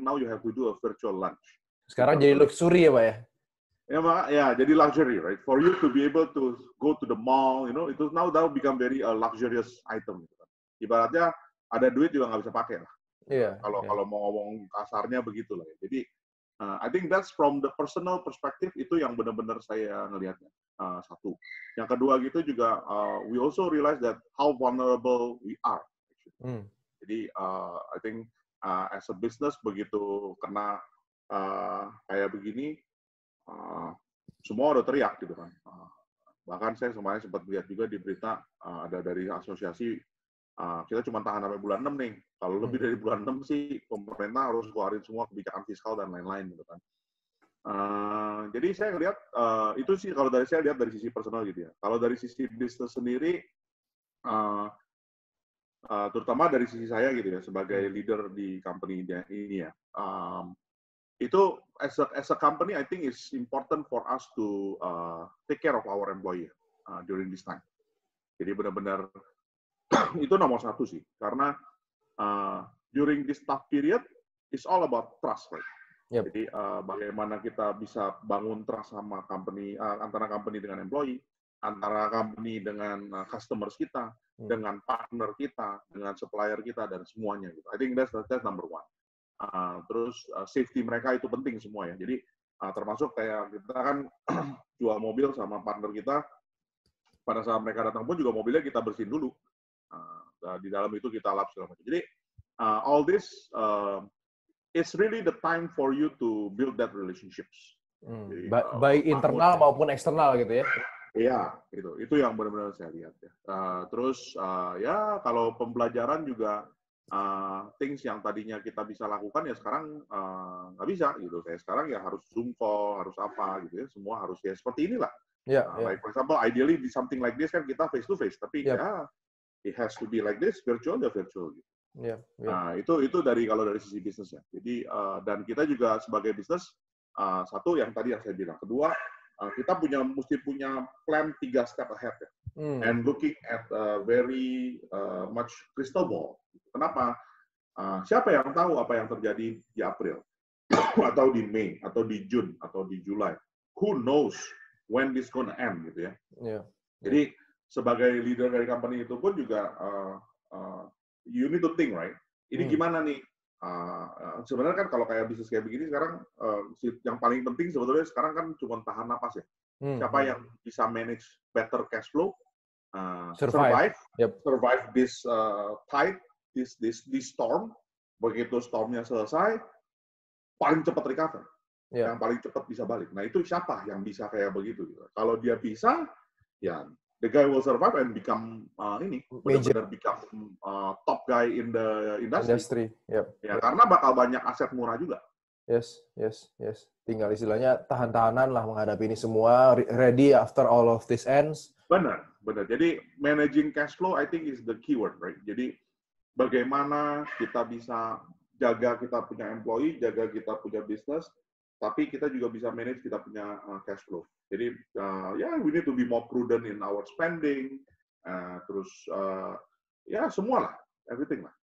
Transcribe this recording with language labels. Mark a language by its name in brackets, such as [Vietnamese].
[English] Now you have to do a virtual lunch. [Indonesian] Sekarang jadi luxury ya Pak ya? Ya, jadi luxury, [English] right? For you to be able to go to the mall, [Indonesian] itu [English] now become very luxurious item. [Indonesian] Gitu kan. Ibaratnya ada duit juga nggak bisa pakai lah. Iya. Kalau mau ngomong kasarnya begitulah. Ya. Jadi [English] I think that's from the personal perspective [Indonesian] itu yang benar-benar saya ngelihatnya. Satu. Yang kedua gitu juga [English] we also realize that how vulnerable we are. [Indonesian] Jadi [English] I think as a business [Indonesian] begitu kena kayak begini. Semua udah teriak gitu kan. Bahkan saya kemarin sempat lihat juga di berita ada dari asosiasi kita cuma tahan sampai bulan 6 nih. Kalau lebih dari bulan 6 sih pemerintah harus keluarin semua kebijakan fiskal dan lain-lain gitu kan. Jadi saya lihat itu sih kalau dari saya lihat dari sisi personal gitu ya. Kalau dari sisi bisnis sendiri terutama dari sisi saya gitu ya sebagai leader di company ini ya. Itu [English] as a company, I think it's important for us to take care of our employee during this time. [Indonesian] Jadi benar-benar itu nomor satu sih, karena [English] during this tough period, it's all about trust, right? [Indonesian] Yep. Jadi bagaimana kita bisa bangun trust sama company, antara company dengan employee, antara company dengan customers kita, dengan partner kita, dengan supplier kita dan semuanya. Gitu. [English] I think that's number one. [Indonesian] Terus safety mereka itu penting semua ya. Jadi termasuk kayak kita kan jual mobil sama partner kita, pada saat mereka datang pun juga mobilnya kita bersihin dulu. Di dalam itu kita lap segala macam. Jadi [English] all this it's really the time for you to build that relationships. [Indonesian] Jadi, baik internal maupun eksternal gitu ya. Iya, itu yang benar-benar saya lihat ya. Terus ya kalau pembelajaran juga [English] things yang tadinya [Indonesian] kita bisa lakukan ya sekarang nggak bisa gitu. Kayak sekarang ya harus Zoom call, harus apa gitu ya. Semua harus ya seperti inilah. [English] Like for example, ideally di something like this [Indonesian] kan kita [English] face to face, [Indonesian] tapi ya [English] it has to be like this, virtual ya virtual gitu. [Indonesian] Nah itu kalau dari sisi bisnisnya. Jadi dan kita juga sebagai bisnis satu yang tadi yang saya bilang. Kedua kita mesti punya plan 3 step ahead ya. [English] And looking at very much crystal ball. [Indonesian] Kenapa? Siapa yang tahu apa yang terjadi di April atau di Mei atau di June atau di Julai? [English] Who knows when this gonna end [Indonesian] gitu ya? Jadi sebagai leader dari company itu pun juga [English] you need to think, right? [Indonesian] Ini gimana nih? Sebenarnya kan kalau kayak bisnis kayak begini sekarang yang paling penting sebetulnya sekarang kan cuma tahan napas ya. Siapa yang bisa [English] manage better cash flow, survive this tide, this storm. [Indonesian] Begitu stormnya selesai, paling cepat recover, yang paling cepat bisa balik. Nah itu siapa yang bisa kayak begitu? Kalau dia bisa, ya [English] the guy will survive and become [Indonesian] benar-benar [English] become top guy in the industry. Yep. [Indonesian] Ya, karena bakal banyak aset murah juga. Yes. Tinggal istilahnya tahan-tahanan lah menghadapi ini semua, [English] ready after all of this ends. [Indonesian] Benar. Jadi [English] managing cash flow I think is the keyword, right? [Indonesian] Jadi bagaimana kita bisa jaga kita punya employee, jaga kita punya bisnis, tapi kita juga bisa manage kita punya cash flow. [English] Jadi we need to be more prudent in our spending, [Indonesian] terus semua lah, [English] everything lah.